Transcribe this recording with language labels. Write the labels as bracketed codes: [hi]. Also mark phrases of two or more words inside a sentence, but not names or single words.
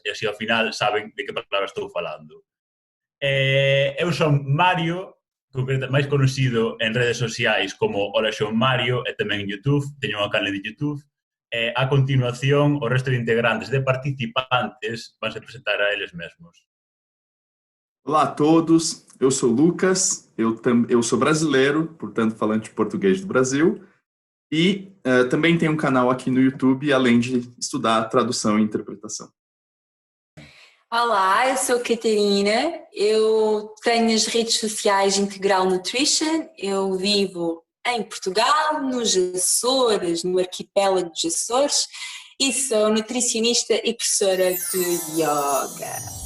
[gl] E así, ao final, saben de que palabra estou falando. Eu son Mario, máis conocido en redes sociais como Hola Xon Mario, e tamén en YouTube, teño unha canle de YouTube. A continuación, o resto de integrantes de participantes van se presentar a eles mesmos. [pt] Olá a todos, eu sou Lucas, eu sou brasileiro, portanto falante de português do Brasil, e também tenho um canal aqui no YouTube, além de estudar tradução e interpretação. Olá, eu sou Catarina, eu tenho as redes sociais Integral Nutrition, eu vivo em Portugal, nos Açores, no arquipélago dos Açores, e sou nutricionista e professora de yoga.